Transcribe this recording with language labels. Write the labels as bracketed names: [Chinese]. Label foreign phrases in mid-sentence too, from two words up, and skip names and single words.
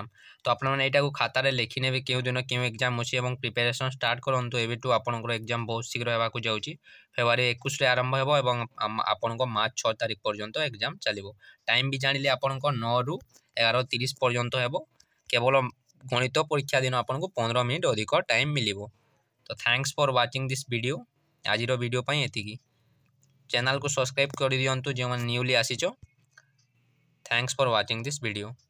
[Odia] ତୋ ଆପଣ ମାନେ ଏଟା କୁ ଖାତା ରେ ଲେଖି ନେବେ କେଉଁ ଦିନ କେଉଁ ଏଗ୍ଜାମ ଅଛି ଏବଂ [English] preparation start [Odia] କରନ୍ତୁ। ଏବେଠୁ ଆପଣଙ୍କର ଏଗ୍ଜାମ ବହୁତ ଶୀଘ୍ର ହେବା କୁ ଯାଉଛି। ଫେବୃଆରୀ 21 ରେ ଆରମ୍ଭ ହେବ ଏବଂ ଆପଣଙ୍କର ମାର୍ଚ୍ଚ 6 ତାରିଖ ପର୍ଯ୍ୟନ୍ତ ଏଗ୍ଜାମ ଚାଲିବ। ଟାଇମ ବି ଜାଣିଲେ ଆପଣଙ୍କର 9 ରୁ 11:30 ପର୍ଯ୍ୟନ୍ତ ହେବ। କେବଳ ଗଣିତ ପରୀକ୍ଷା ଦିନ ଆପଣଙ୍କୁ 15 ମିନିଟ ଅଧିକ ଟାଇମ ମିଳିବ। [English] तो thanks for watching this video. [Odia] ଆଜିର ଭିଡିଓ ପାଇଁ ଏତିକି। ଚ୍ୟାନେଲ କୁ ସବସ୍କ୍ରାଇବ କର ଦିଅନ୍ତୁ ଯେ ମାନେ ନ୍ୟୁଲି ଆସିଛ। [English] Thanks for watching this video.